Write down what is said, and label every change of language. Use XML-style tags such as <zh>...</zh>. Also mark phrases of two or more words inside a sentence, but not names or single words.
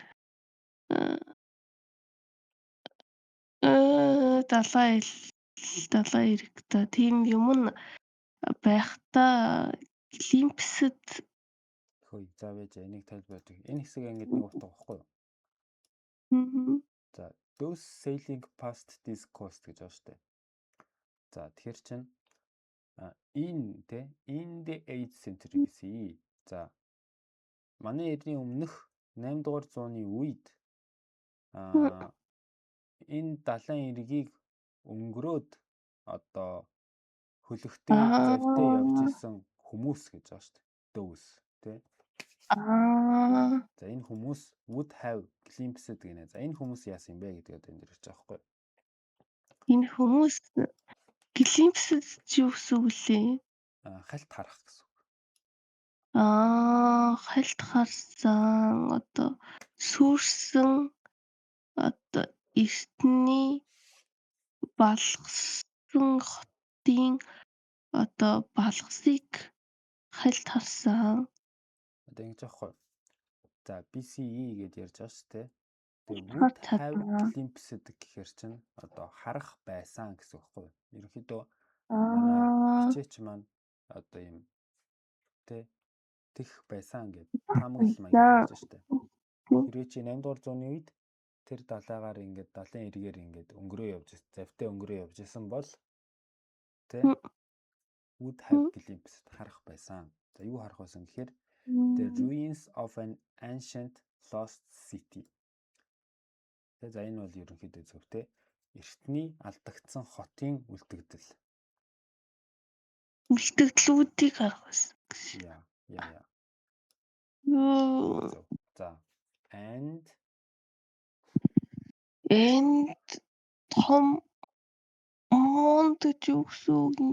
<mn>далайн эрэгтэй тийм юм нь байхдаа Олимпиад Хөөе, за байж энийг тайлбарлая. Энэ хэсэг ингэж нэг утга байхгүй юу? За,</mn> <en>those sailing past this coast</en> <mn>гэж байна шүү дээ. За, тэгэхээр чинь</mn> <en>in the 8th century BCE.</en> <mn>За, манай эртний өмнөх 8 дугаар зууны үед энэ далайн эргийг өнгөрөөд одоо хөлөгтэй завьтай явж исэн хүмүүс гэж байгаа шүү дээ. Those тий. За энэ хүмүүс</mn> <en>would have glimpsed</en> <mn>гэнэ. За энэ хүмүүс яасан юм бэ гэдгээд энэ дэр ирж байгаа байхгүй юу? энэ хүмүүс glimpsed чи юу гэсэн үг лээ? Хальт харах гэсэн үг. Хальт харсан одоо сүрсэн одоо эртний балгасан хотын одоо балгасыг хальт харсан. Одоо ингэж аахгүй. За BCE гэж ярьж байгаа шүү дээ. Тэгээ</mn> <en>would have glimpsed</en> <mn>гэхээр чинь одоо харах байсан гэсэн үг байхгүй юу? Ерөнхийдөө манай бичээч маань одоо юм тех байсан гэд таамаглал маягаар ярьж шүү дээ. Хэрвээ чи 8 дугаар зууны үед тэр далайгаар ингээд далайн эргээр ингээд өнгөрөө явж завтай өнгөрөө явж исэн бол</mn> <en>would have glimpsed</en> <mn>харах байсан. За юу харах байсан гэхээр</mn> <en>the ruins of an ancient lost city.</en> <mn>За энэ бол ерөнхийдөө зөвхөн эртний алдагдсан хотын үлдэгдэл. Үлдэгдлүүдийг харах байсан. Яа. За and том mound гэж юу гэсэн үг юм?</mn>